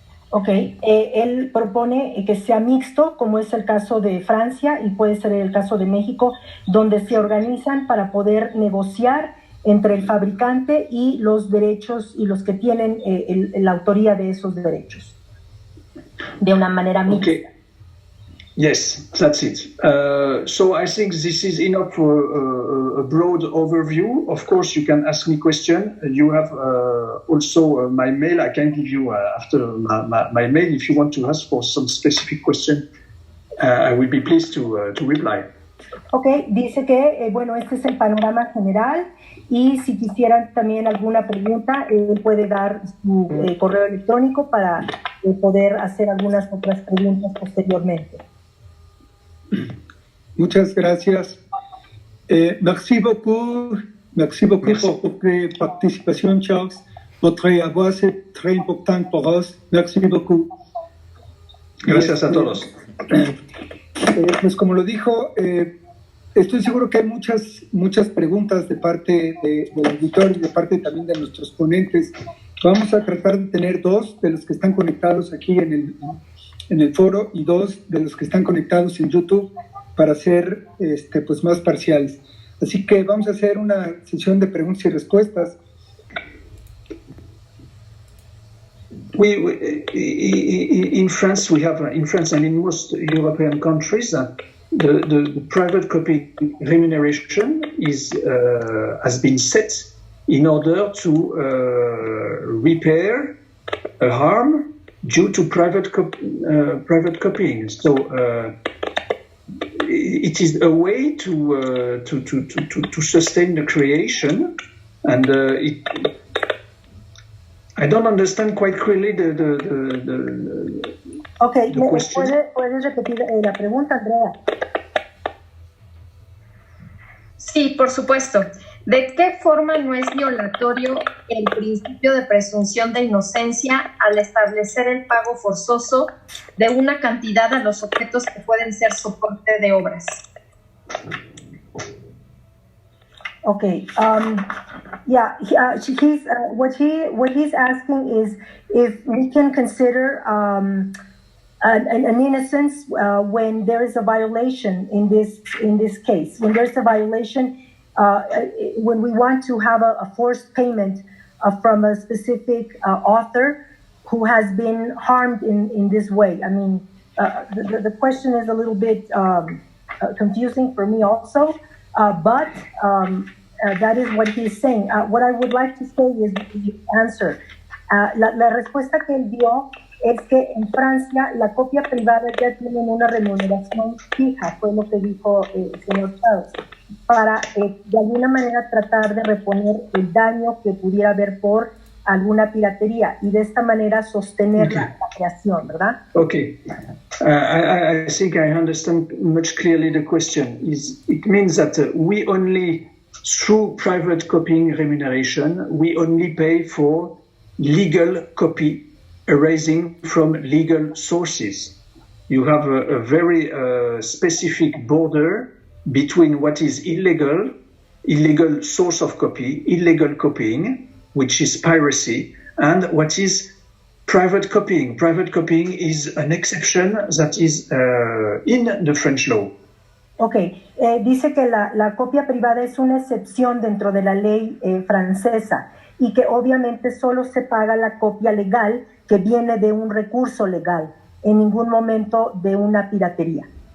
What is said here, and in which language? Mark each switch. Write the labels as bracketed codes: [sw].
[es] Ok, él propone que sea mixto, como es el caso de Francia y puede ser el caso de México, donde se organizan para poder negociar entre el fabricante y los derechos y los que tienen la autoría de esos derechos, de una manera mixta. [en] Okay. Yes, that's it. So I think this is enough for a broad overview. Of course, you can ask me questions. You have also my mail. I can give you after my mail if you want to ask for some specific question. I will be pleased to reply. [es] Ok, dice que, bueno, este es el panorama general y si quisieran también alguna pregunta, él puede dar su correo electrónico para poder hacer algunas otras preguntas posteriormente. Muchas gracias. [fr] Merci beaucoup pour votre participation, Charles. Votre voix c'est très important pour us. Merci beaucoup. [es] Gracias a todos. Pues como lo dijo, estoy seguro que hay muchas preguntas de parte del auditorio y de parte también de nuestros ponentes. Vamos a tratar de tener 2 de los que están conectados aquí en el foro y 2 de los que están conectados en YouTube para ser pues más parciales. Así que vamos a hacer una sesión de preguntas y respuestas. [en] In France and in most European countries, the private copy remuneration has been set in order to repair a harm due to private copying. So it is a way to sustain the creation, and I don't understand quite clearly the question. [es] ¿Puedes repetir la pregunta, Andrea? Sí, por supuesto. ¿De qué forma no es violatorio el principio de presunción de inocencia al establecer el pago forzoso de una cantidad a los objetos que pueden ser soporte de obras? [en] Okay. Yeah. What he's asking is if we can consider an innocence when there is a violation in this case. When there's a violation, when we want to have a forced payment from a specific author who has been harmed in this way. I mean, the question is a little bit confusing for me also. But that is what he's saying. What I would like to say is the answer. [es] La respuesta que él dio es que en Francia la copia privada ya tiene una remuneración fija, fue lo que dijo el señor Charles, para de alguna manera tratar de reponer el daño que pudiera haber por alguna piratería y de esta manera sostener la creación, ¿verdad? [en] Okay. I think I understand much clearly the question. It means that we only, through private copying remuneration, we only pay for legal copy arising from legal sources. You have a very specific border between what is illegal source of copy, illegal copying, which is piracy, and what is private copying. Private copying is an exception that is in the French law. [es] Okay, dice que la copia privada es una excepción dentro de la ley francesa y que obviamente solo se paga la copia legal que viene de un recurso legal, en ningún momento de una piratería.